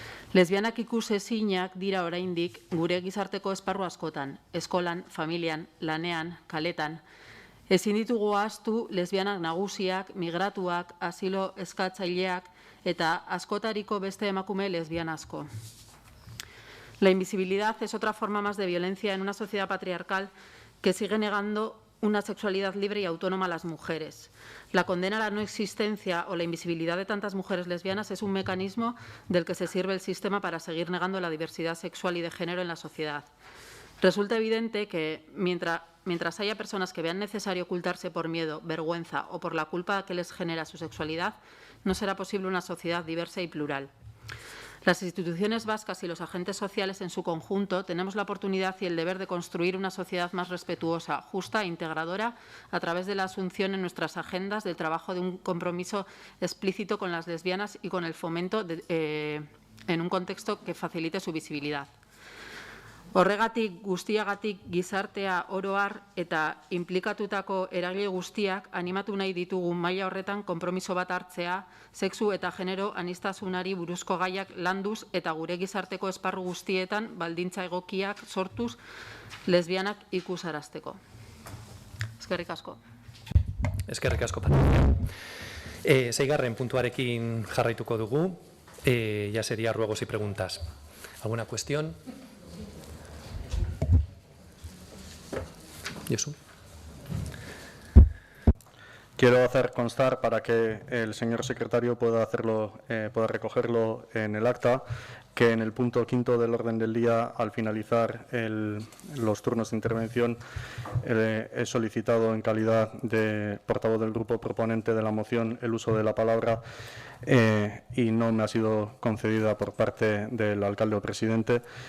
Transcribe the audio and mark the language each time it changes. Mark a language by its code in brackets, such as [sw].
[eu] Lesbianak ikusezinak dira oraindik gure gizarteko esparru askotan, eskolan, familian, lanean, kaletan. Ezin ditugu ahaztu lesbianak nagusiak, migratuak, asilo eskatzaileak eta askotariko beste emakume lesbian asko. [es] La invisibilidad es otra forma más de violencia en una sociedad patriarcal que sigue negando una sexualidad libre y autónoma a las mujeres. La condena a la no existencia o la invisibilidad de tantas mujeres lesbianas es un mecanismo del que se sirve el sistema para seguir negando la diversidad sexual y de género en la sociedad. Resulta evidente que mientras haya personas que vean necesario ocultarse por miedo, vergüenza o por la culpa que les genera su sexualidad, no será posible una sociedad diversa y plural. Las instituciones vascas y los agentes sociales en su conjunto tenemos la oportunidad y el deber de construir una sociedad más respetuosa, justa e integradora a través de la asunción en nuestras agendas del trabajo de un compromiso explícito con las lesbianas y con el fomento en un contexto que facilite su visibilidad. [eu] Horregatik guztiagatik gizartea oro har eta inplikatutako eragile guztiak animatu nahi ditugu maila horretan konpromiso bat hartzea, sexu eta genero aniztasunari buruzko gaiak landuz eta gure gizarteko esparru guztietan baldintza egokiak sortuz lesbianak ikusarazteko. Eskerrik asko. Eskerrik asko, Patricia. Seigarren puntuarekin jarraituko dugu. [es] Ya sería ruegos y preguntas. ¿Alguna cuestión? Jesús. Quiero hacer constar, para que el señor secretario pueda recogerlo en el acta, que en el punto 5 del orden del día, al finalizar los turnos de intervención, he solicitado en calidad de portavoz del grupo proponente de la moción el uso de la palabra y no me ha sido concedida por parte del alcalde o presidente.